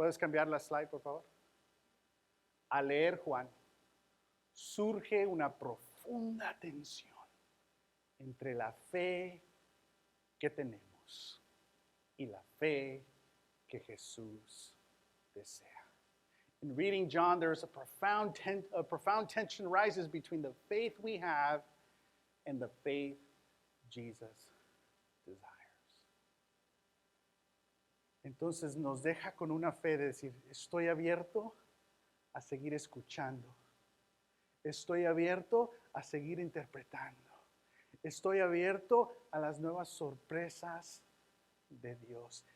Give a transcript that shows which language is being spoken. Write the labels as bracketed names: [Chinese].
[Spanish] ¿Puedes cambiar la slide, por favor? Al leer Juan, surge una profunda tensión entre la fe que tenemos y la fe que Jesús desea. [English] In reading John, there's a profound tension rises between the faith we have and the faith Jesus desires. [Spanish] Entonces nos deja con una fe de decir, estoy abierto a seguir escuchando. Estoy abierto a seguir interpretando. Estoy abierto a las nuevas sorpresas de Dios.